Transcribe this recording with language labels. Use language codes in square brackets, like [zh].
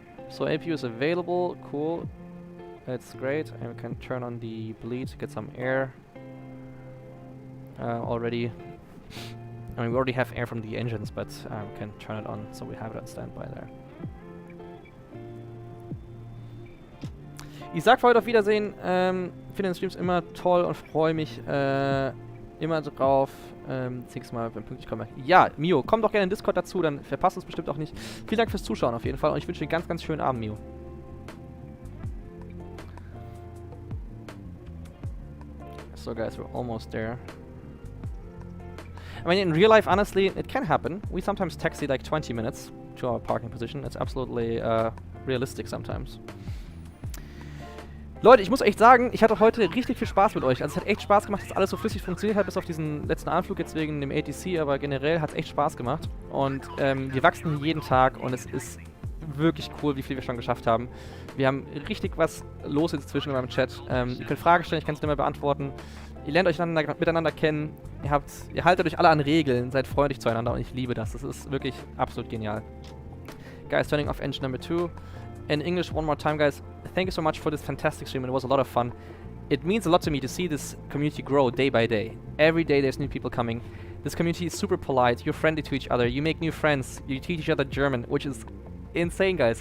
[en] So APU is available, cool. That's great. And we can turn on the bleed to get some air. Already. I mean, we already have air from the engines, but we can turn it on, so we have it on standby there. [de] Ich sag für heute auf Wiedersehen. Finde den Streams immer toll und freue mich immer drauf. Nächstes Mal, wenn pünktlich komme. Ja, Mio, komm doch gerne in Discord dazu, dann verpasst du es bestimmt auch nicht. Vielen Dank fürs Zuschauen auf jeden Fall und ich wünsche dir einen ganz, ganz schönen Abend, Mio. [en] So guys, we're almost there. I mean, in real life, honestly, it can happen. We sometimes taxi like 20 minutes to our parking position. It's absolutely realistic sometimes. [de] Leute, ich muss echt sagen, ich hatte heute richtig viel Spaß mit euch. Also es hat echt Spaß gemacht, dass alles so flüssig funktioniert hat, bis auf diesen letzten Anflug jetzt wegen dem ATC, aber generell hat es echt Spaß gemacht. Und wir wachsen jeden Tag und es ist wirklich cool, wie viel wir schon geschafft haben. Wir haben richtig was los inzwischen in meinem Chat. Ihr könnt Fragen stellen, ich kann es immer beantworten. Ihr lernt euch miteinander kennen. Ihr haltet euch alle an Regeln, seid freundlich zueinander und ich liebe das. Das ist wirklich absolut genial. [en] Guys, turning off engine number 2. In English, one more time, guys. Thank you so much for this fantastic stream. It was a lot of fun. It means a lot to me to see this community grow day by day. Every day there's new people coming. This community is super polite. You're friendly to each other. You make new friends. You teach each other German, which is insane, guys.